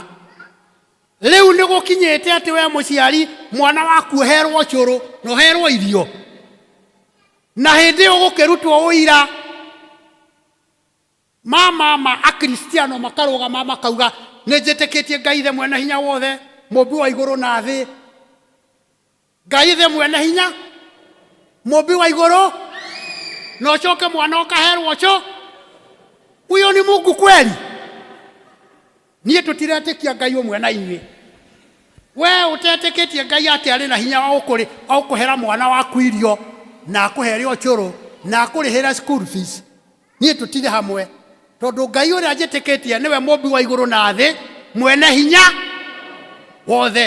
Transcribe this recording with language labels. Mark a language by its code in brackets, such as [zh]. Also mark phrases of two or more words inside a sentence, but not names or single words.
[ki] Rĩu nĩ gũkinyĩte atĩ we mũciari mwana waku ũherwo ũcũrũ na ũherwo irio, na hĩndĩ ĩyo gũkĩrutwo ũira mama akristiano makarũgama makauga nĩ njĩtĩkĩtie Ngai ithe mwene hinya wothe, mũmbi wa igũrũ na thĩ. Ngai ithe mwene hinya, mũmbi wa igũrũ, na ũcoke mwana ũkaherwo ũcũrũ. [sw] Huyo ni Mungu kweli? [ki] Niĩ tũtiretĩkia Ngai ũmwe na inyuĩ. We ũtetĩkĩtie Ngai atĩ arĩ na hinya wa gũkũhera mwana waku irio na akũhere ũcũrũ na akũrĩhĩre [en] school fees. [ki] Niĩ tũtirĩ hamwe, tondũ Ngai ũrĩa njĩtĩkĩtie nĩwe mũmbi wa igũrũ na thĩ, mwene hinya wothe.